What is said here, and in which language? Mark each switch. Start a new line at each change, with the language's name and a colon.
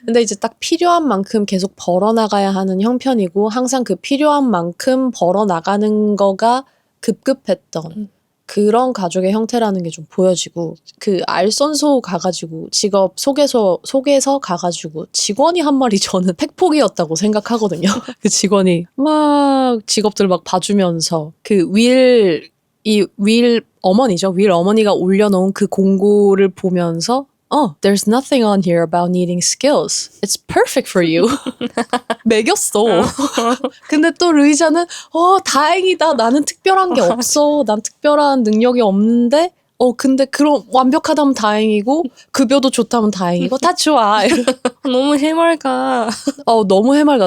Korean: 근데 이제 딱 필요한 만큼 계속 벌어나가야 하는 형편이고 항상 그 필요한 만큼 벌어나가는 거가 급급했던 그런 가족의 형태라는 게 좀 보여지고 그 알선소 가가지고 직업 소개서 가가지고 직원이 한 말이 저는 팩폭이었다고 생각하거든요. 그 직원이 막 직업들 막 봐주면서 그 윌 어머니죠. 윌 어머니가 올려놓은 그 공고를 보면서
English: there's nothing on here about needing skills. It's perfect for you.
Korean: 매겼어. 근데 또 루이자는 다행이다. 나는 특별한 게 없어. 난 특별한 능력이 없는데 근데 그럼 완벽하다면 다행이고 급여도 좋다면 다행이고 다 좋아. 너무 해맑아. 너무 해맑아.